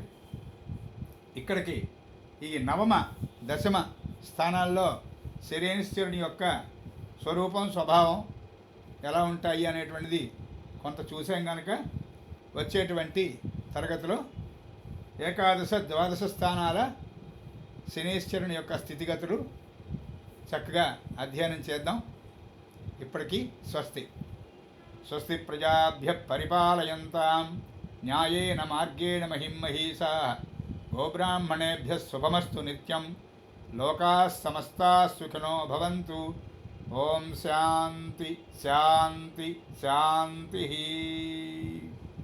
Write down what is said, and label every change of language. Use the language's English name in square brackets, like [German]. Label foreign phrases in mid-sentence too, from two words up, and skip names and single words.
[Telugu] ఇక్కడికి ఈ నవమ దశమ స్థానాల్లో శనేశ్వరుని యొక్క స్వరూపం స్వభావం ఎలా ఉంటాయి అనేటువంటిది కొంత చూసాం కనుక వచ్చేటువంటి తరగతిలో 11, 12 స్థానాల శనేశ్వరుని యొక్క స్థితిగతులు చక్కగా అధ్యయనం చేద్దాం. ఇప్పటికీ స్వస్తి. [Sanskrit] స్వస్తి ప్రజాభ్య పరిపాలయంతాం న్యాయేన మార్గేణ మహిమహీసా గోబ్రాహ్మణేభ్య శుభమస్తు నిత్యం. లోకాః సమస్తాః సుఖినో భవంతు. ఓం శాంతి శాంతి శాంతి.